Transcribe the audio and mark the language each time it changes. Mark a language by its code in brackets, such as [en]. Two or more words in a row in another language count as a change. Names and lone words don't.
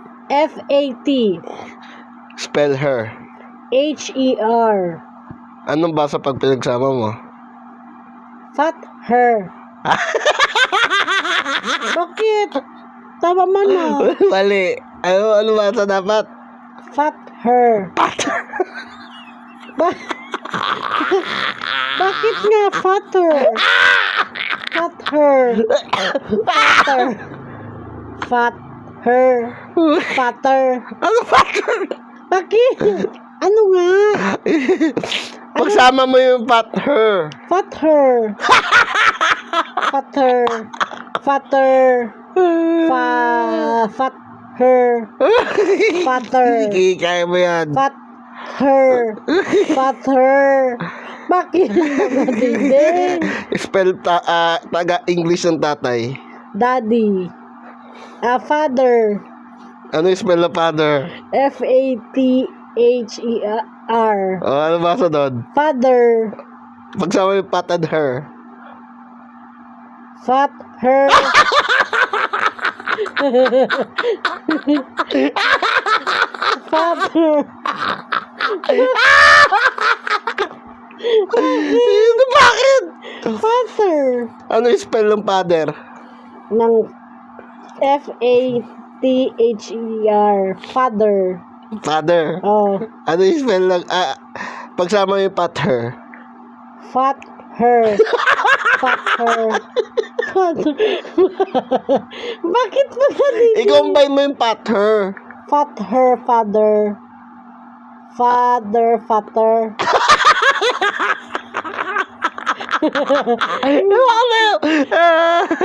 [en] F-A-T. Spell her. H-E-R. [tl] Anong basa pag pinagsama mo? [en] Fat her. [tl] Bakit? Tama man na. Mali. Ano basa dapat? [en] Fat her. [tl] Bakit nga fatter? [en] Fat her. Fatter. Fat her. Fatter. [tl] Ano fatter? Bakit? Ano nga? Pagsama mo yung [en] fat her. Fat her. Fatter. Fatter. Fat her. Fatter. [tl] Sige, kaya mo yan. [en] Fat her. Fatter. [tl] Bakit mga dinding? Spell taga-English ng tatay. [en] Daddy. Father. [tl] Ano yung spell na father? [en] F-A-T-H-E-R. [tl] Ano basa doon? [en] Father. [tl] Pagsama yung [en] fat and her. Fat her. Father. [tl] Bakit? [en] Father. [tl] Ano yung spell ng father? [en] Ng F-A-T-H-E-R. Father. Father. Oh. [tl] Ano yung spell ng... pagsama yung [en] fat her. Fat her. Fat her. [tl] Father. Bakit ba ganito? I-combine mo yung [en] fat her. Fat her, father. Father, fatter. [tl] Ano ba?